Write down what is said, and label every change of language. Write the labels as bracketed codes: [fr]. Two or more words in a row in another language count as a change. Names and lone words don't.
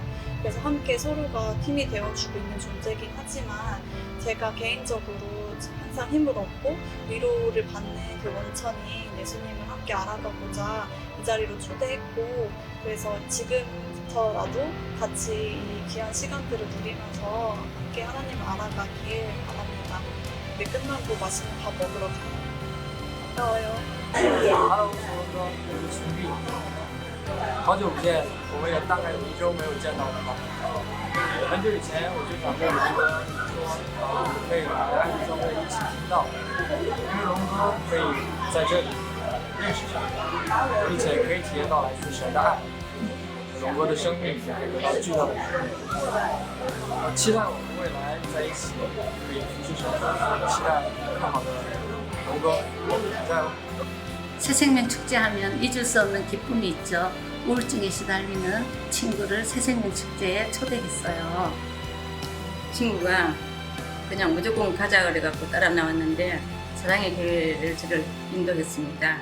[ko] 그래서 함께 서로가 팀이 되어주고 있는 존재이긴 하지만 제가 개인적으로 항상 힘을 얻고 위로를 받는 그 원천인 예수님을 함께 알아가고자 이 자리로 초대했고 그래서 지금부터라도 같이 이 귀한 시간들을 누리면서 함께 하나님을 알아가길 바랍니다. 우리 끝나고 맛있는 밥 먹으러 가요. 반가워요. [zh] Hello，说我是徐碧，好久不见，我们也大概有1周没有见到了吧。很久以前我就想跟龙哥说，可以来爱教会一起听到，因为龙哥可以在这里认识上，并且可以体验到来自神的爱，龙哥的生命也会得到巨大的鼓励。我期待我们未来在一起可以服侍神，期待更好的龙哥，加油！ [ko] 새생명 축제하면 잊을 수 없는 기쁨이 있죠. 우울증에 시달리는 친구를 새생명 축제에 초대했어요. 친구가 그냥 무조건 가자 그래갖고 따라 나왔는데 사랑의 교회를 저를 인도했습니다.